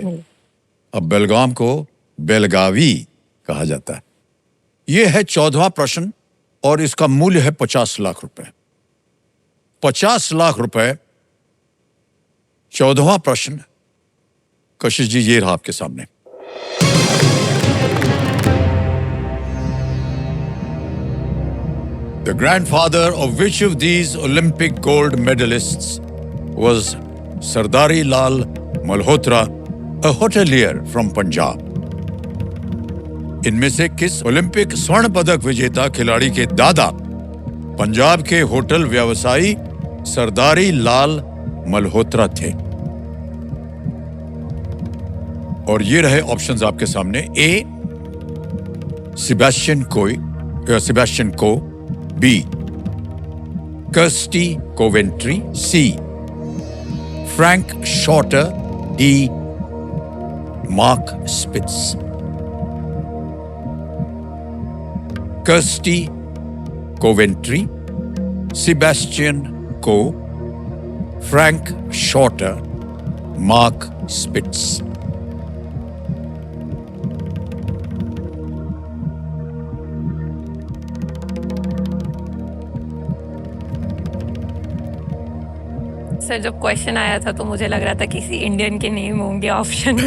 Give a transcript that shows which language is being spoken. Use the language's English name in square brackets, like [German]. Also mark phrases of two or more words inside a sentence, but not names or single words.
[Hindi] अब बेलगाम को बेलगावी कहा जाता है। यह है 14वां प्रश्न और इसका मूल्य है 50 लाख रुपए। 50 लाख रुपए। 14वां प्रश्न कशिश जी, ये रहा आपके सामने। [English] The grandfather of which of these Olympic gold medalists was Sardari Lal Malhotra, a hotelier from Punjab? [Hindi] इनमें से किस ओलंपिक स्वर्ण पदक विजेता खिलाड़ी के दादा पंजाब के होटल व्यवसायी सरदारी लाल मल्होत्रा थे? और ये रहे ऑप्शंस आपके सामने। A. सेबेस्टियन को, [English] B. Kirsty Coventry, C. Frank Shorter, D. Mark Spitz. Kirsty Coventry, Sebastian Coe, Frank Shorter, Mark Spitz. [Hindi] सर जब क्वेश्चन आया था तो मुझे लग रहा था किसी इंडियन के नेम होंगे ऑप्शन में।